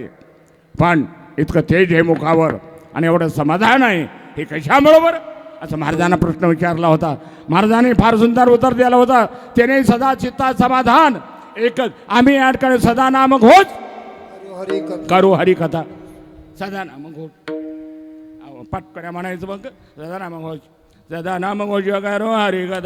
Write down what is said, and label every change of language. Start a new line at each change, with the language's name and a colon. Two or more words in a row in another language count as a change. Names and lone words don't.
Marathi: पण इतकं तेज आहे मुखावर आणि एवढं समाधान आहे. हे कशाबरोबर असं महाराजांना प्रश्न विचारला होता. महाराजांनी फार सुंदर उत्तर दिलं होतं. त्याने सदा चित्ता समाधान एकच, आम्ही या ठिकाणी सदा नाम घोष हरी कथा करू हरिकथा. सदा नाम घोष पटकऱ्या म्हणायचं मग सदा नाम घोष, सदा नाम घोष करू हरिकथा.